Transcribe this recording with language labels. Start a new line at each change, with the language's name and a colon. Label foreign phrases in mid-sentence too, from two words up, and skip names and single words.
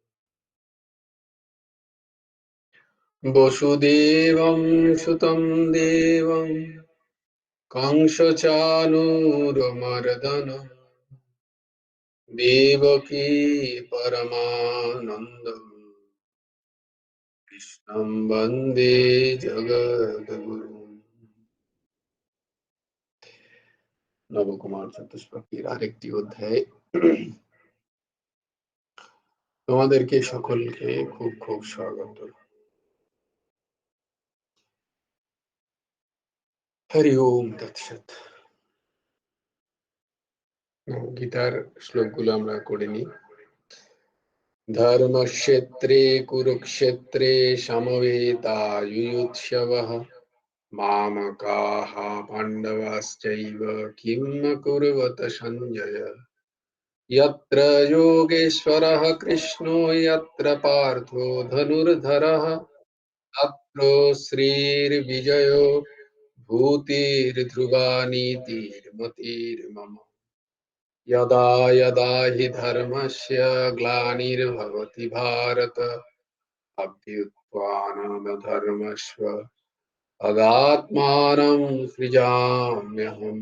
Sanskrit: वसुदेवं सुतं देवं कंसचानूरमर्दनं देवकी परमानन्दं कृष्णं वन्दे जगद्गुरुम्।
Bangla: নবকুমার চতুষ্পদীর আরেকটি অধ্যায়। তোমাদেরকে সকলকে খুব খুব স্বাগত।
Sanskrit: হরি ওম তৎসৎ।
Bangla: গীতার শ্লোকগুলো আমরা করে নিই।
Sanskrit: ধর্মক্ষেত্রে কুরুক্ষেত্রে সমবেতাযুযুৎসবঃ মামকাঃ পাণ্ডবাশ্চৈব কিম ন কুর্বত সঞ্জয়। यत्र योगेश्वरः कृष्णो यत्र पार्थो धनुर्धरः तत्र श्रीर्विजयो भूतिर्ध्रुवा नीतिर्मतिर्मम। यदा यदा हि धर्मस्य ग्लानिर्भवति भारत अभ्युत्थानमधर्मस्य तदात्मानं सृजाम्यहम्।